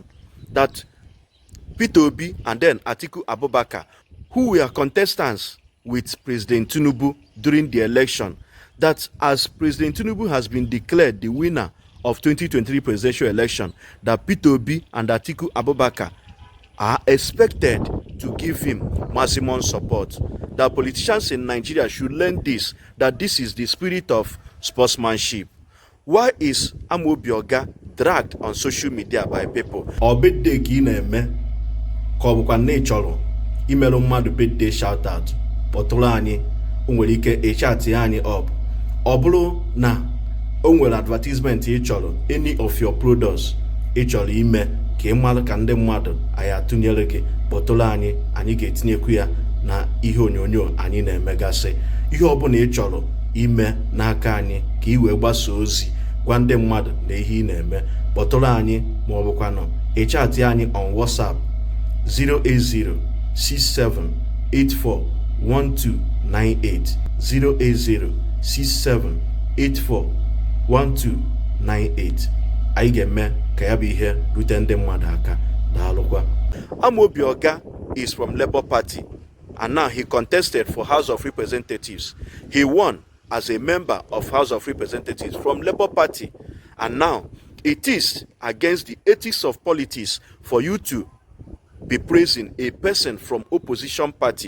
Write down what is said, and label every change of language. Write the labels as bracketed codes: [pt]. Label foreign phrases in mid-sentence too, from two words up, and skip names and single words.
[en] That Peter Obi and then Atiku Abubakar, who were contestants with President Tinubu during the election, that as President Tinubu has been declared the winner of 2023 presidential election, that Peter Obi and Atiku Abubakar are expected to give him maximum support. That politicians in Nigeria should learn this, that this is the spirit of sportsmanship. Why is Amobi Ogah dragged on social media by people? [ig] Birthday ki na-eme ka ọ bụkwa na ị chọrọ imerụ mmadụ [en] birthday shout out, [ig] kpọtụrụ anyị, o nwere ike echat anyị up. Ọ bụrụ na o nwere advertisement ị chọrọ, [en] any of your products [ig] ị chọrọ ime ka ị mara ka ndị mmadụ anyị atụnyere gị, kpọtụrụ anyị, anyị ga-etinyekwu ya na ihe onyonyo anyị na-emegasị. Ihe ọbụla ị chọrọ ime n'aka anyị ka ị wee gbasa ozi gwa ndị mmadụ na ihe ị na-eme, kpọtụrụ anyị ma ọ bụkwanụ echat anyị on WhatsApp 08067841298 08067841298. anyị ga-eme ka ya bụ ihe rute ndị mmadụ aka. Daalụkwa. [en] Amobi Ogah is from Labour Party and now he contested for House of Representatives. He won as a member of House of Representatives from Labour Party, and now it is against the ethics of politics for you to be praising a person from opposition party.